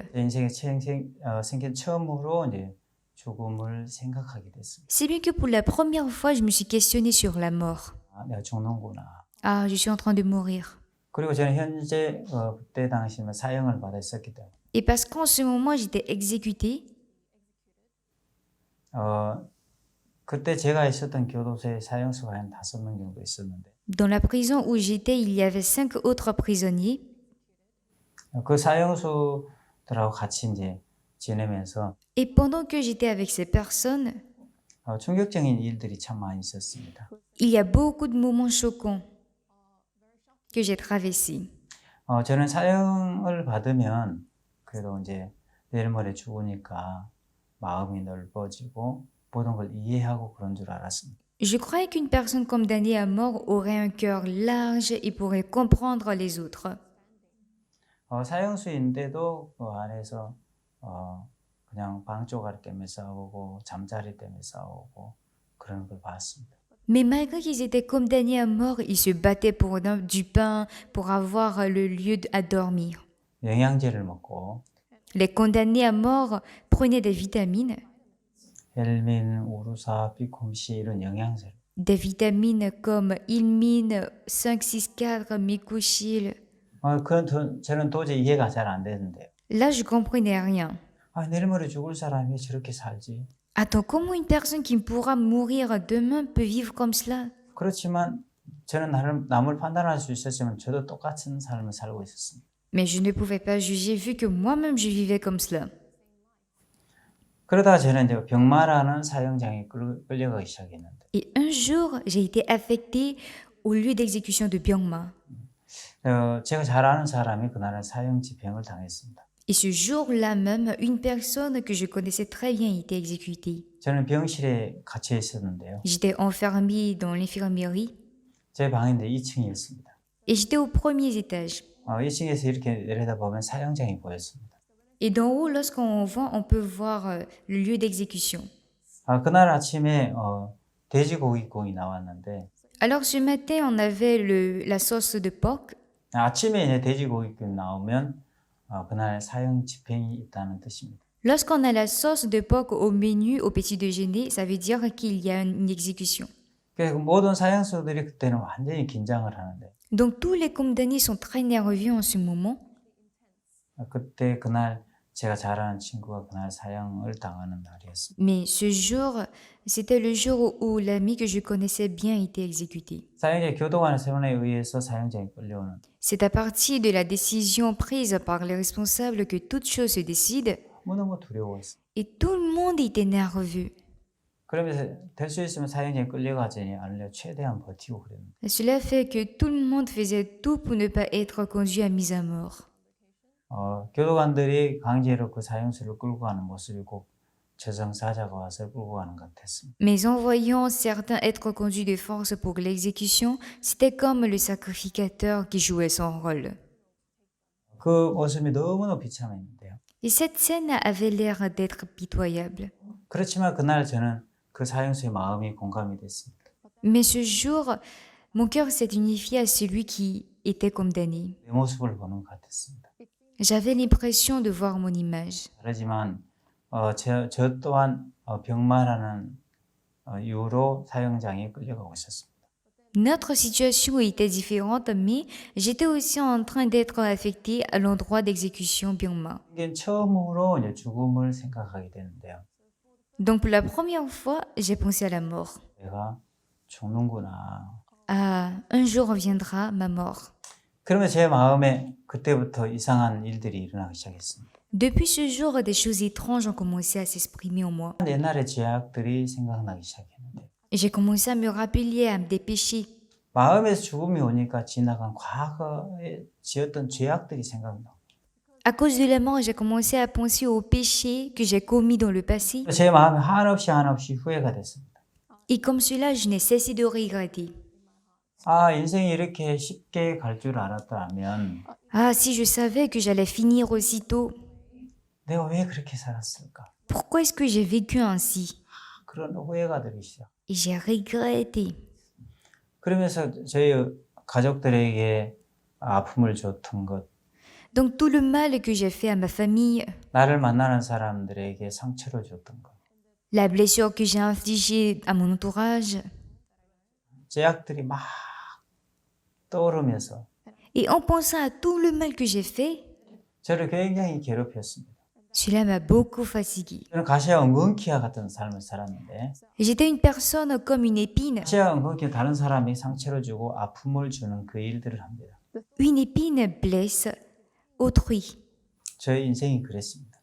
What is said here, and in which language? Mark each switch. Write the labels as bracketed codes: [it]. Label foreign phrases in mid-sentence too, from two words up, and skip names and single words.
[ko] 제 인생에 생긴 처음으로 이제 죽음을 생각하게 됐습니다. [fr] Si bien que pour la première fois, je me suis questionnée sur la mort. [ko] 아, 내가 죽는구나. [fr] Ah, je suis en train de mourir. [ko] 그리고 저는 현재 그때 당시면 사형을 받아 있었기 때문에 [fr] Et parce qu'en ce moment, j'étais exécutée, [ko] 그때 제가 있었던 교도소에 사형수가 한 5명 정도 있었는데 [fr] dans la prison où j'étais, il y avait 5 autres prisonniers. [ko] 그 사형수들하고 같이 이제 지내면서 [fr] Et pendant que j'étais avec ces personnes, [ko] 충격적인 일들이 참 많이 있었습니다. [fr] il y a beaucoup de moments choquants que j'ai traversés. [ko] 저는 사형을 받으면 그래도 이제 내일 모레 죽으니까 마음이 넓어지고 모든 걸 이해하고 그런 줄 알았습니다. [fr] Je croyais qu'une personne condamnée à mort aurait un cœur large et pourrait comprendre les autres. [ko] 사형수인데도 그 안에서 그냥 방쪼가리 때문에 싸우고 잠자리 때문에 싸우고 그런 걸 봤습니다. [fr] Mais malgré qu'ils étaient condamnés à mort, ils se battaient pour du pain, pour avoir le lieu à dormir. [ko] 영양제를 먹고 [fr] Les condamnés à mort prenaient des vitamines, [ko] 헬민, 우루사, 비콤시 이런 영양제를 [fr] des vitamines comme ilmine, 564, micochil. [ko] 저는 도저히 이해가 잘 안 되는데요. [fr] Là, je comprenais rien. [ko] 내일 모레 죽을 사람이 왜 저렇게 살지? [fr] Attends, comment une personne qui pourra mourir demain peut vivre comme cela? [ko] 그렇지만 저는 남을 판단할 수 있었지만 저도 똑같은 삶을 살고 있었습니다. [fr] Mais je ne pouvais pas juger vu que moi-même je vivais comme cela. [ko] 그러다가 저는 이제 병마라는 사형장에 끌려가기 시작했는데 [fr] Et un jour, j'ai été affectée au lieu d'exécution de Byangma. [ko] 제가 잘 아는 사람이 그날은 사형 집행을 당했습니다. [fr] Et ce jour-là même, une personne que je connaissais très bien était exécutée. [ko] 저는 병실에 갇혀 있었는데요. [fr] J'étais enfermée dans l'infirmerie [ko] 제 방인데 2층이었습니다. [fr] et j'étais aux premiers étages. [ko] 2층에서 이렇게 내려다보면 사형장이 보였습니다. [fr] Et d'en haut, lorsqu'on voit, on peut voir le lieu d'exécution. [ko] 그날 아침에 돼지고기국이 나왔는데 [fr] Alors ce matin, on avait la sauce de porc. [ko] 아침에 이제 돼지고기국이 나오면 그날 사형 집행이 있다는 뜻입니다. [fr] Lorsqu'on a la sauce de porc au menu, au petit déjeuner, ça veut dire qu'il y a une exécution. [ko] 그래서 모든 사형수들이 그때는 완전히 긴장을 하는데 [fr] Donc tous les condamnés sont très nerveux en ce moment. [ko] 그날 제가 잘 아는 친구가 그날 사형을 당하는 날이었습니다. [fr] Mais ce jour, c'était le jour où l'ami que je connaissais bien était exécuté. [ko] 사형제 교도관의 세론에 의해서 사형장에 끌려오는 [fr] C'est à partir de la décision prise par les responsables que toute chose se décide [ko] 너무너무 두려워했어요. [fr] et tout le monde était nerveux. [ko] 그러면서 될 수 있으면 사형장에 끌려가지 않으려 최대한 버티고 그랬는데 [fr] Cela fait que tout le monde faisait tout pour ne pas être conduit à mise à mort. [ko] 교도관들이 강제로 그 사형수를 끌고 가는 모습이 꼭 저승사자가 와서 끌고 가는 것 같았습니다. [fr] Mais en voyant certains être conduits de force pour l'exécution, c'était comme le sacrificateur qui jouait son rôle. [ko] 그 모습이 너무너무 비참했는데요. [fr] Et cette scène avait l'air d'être pitoyable. [ko] 그렇지만 그날 저는 그 사형수의 마음이 공감이 됐습니다. [fr] Mais ce jour, mon cœur s'est unifié à celui qui était condamné. [ko] 내 모습을 보는 것 같았습니다. [fr] J'avais l'impression de voir mon image. [ko] 그렇지만 저 또한 병마라는 이유로 사형장에 끌려가고 있었습니다. [fr] Notre situation était différente, mais j'étais aussi en train d'être affectée à l'endroit d'exécution Byangma. [ko] 이게 처음으로 이제 죽음을 생각하게 되는데요. [fr] Donc pour la première fois, j'ai pensé à la mort. [ko] 내가 죽는구나. [fr] Ah, un jour viendra ma mort. [ko] 그러면 제 마음에 그때부터 이상한 일들이 일어나기 시작했습니다. [fr] Depuis ce jour, des choses étranges ont commencé à s'exprimer en moi. [ko] 옛날의 죄악들이 생각나기 시작했는데 [fr] Et j'ai commencé à me rappeler à des péchés. [ko] 마음에서 죽음이 오니까 지나간 과거에 지었던 죄악들이 생각나. [fr] À cause de la mort, j'ai commencé à penser aux péchés que j'ai commis dans le passé. [ko] 제 마음에 한없이 후회가 됐습니다. [fr] Et comme cela, je n'ai cessé de regretter. [ko] 아, 인생이 이렇게 쉽게 갈 줄 알았다면 [fr] Ah, si je savais que j'allais finir aussitôt, [ko] 내가 왜 그렇게 살았을까? [fr] pourquoi est-ce que j'ai vécu ainsi? [ko] 그런 후회가 들기 시작. [fr] Et j'ai regretté. [ko] 그러면서 저희 가족들에게 아픔을 줬던 것, [fr] Donc tout le mal que j'ai fait à ma famille, [ko] 나를 만나는 사람들에게 상처를 줬던 것, [fr] la blessure que j'ai infligée à mon entourage, [ko] 죄악들이 막 떠오르면서 [fr] et en pensant à tout le mal que j'ai fait, [ko] 저를 굉장히 괴롭혔습니다. [fr] cela m'a beaucoup fatiguée. [ko] 저는 가시와 엉겅퀴와 같은 삶을 살았는데 [fr] J'étais une personne comme une épine. [ko] 가시와 엉겅퀴 다른 사람이 상처를 주고 아픔을 주는 그 일들을 합니다. [fr] Une épine blesse autrui. [ko] 저의 인생이 그랬습니다.